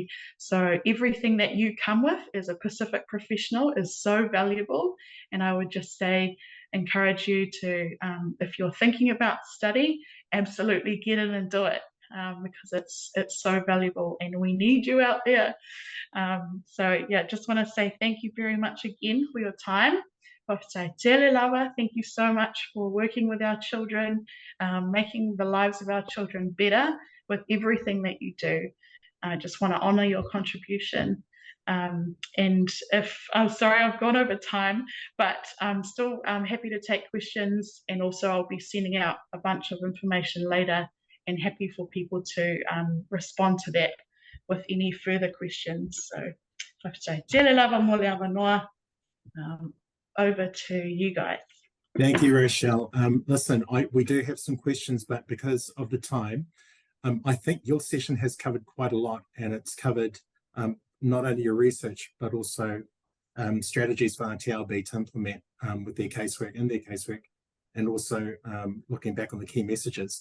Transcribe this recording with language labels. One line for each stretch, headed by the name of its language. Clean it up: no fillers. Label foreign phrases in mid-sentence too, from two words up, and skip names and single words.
English: So everything that you come with as a Pacific professional is so valuable, and I would just say, encourage you to, if you're thinking about study, absolutely get in and do it, because it's so valuable, and we need you out there. So just want to say thank you very much again for your time.
Samoan: Tautai, tele lava,
English: thank you so much for working with our children, making the lives of our children better with everything that you do. I just want to honour your contribution. And if I'm sorry, I've gone over time, but I'm still happy to take questions, and also I'll be sending out a bunch of information later, and happy for people to respond to that with any further questions. So,
Samoan: tele lava mo le awanoa.
English: Over to you guys. Thank you, Rochelle. Listen, we do have some questions, but because of the time, I think your session has covered quite a lot, and it's covered not only your research, but also strategies for RTLB to implement with their casework, and also looking back on the key messages.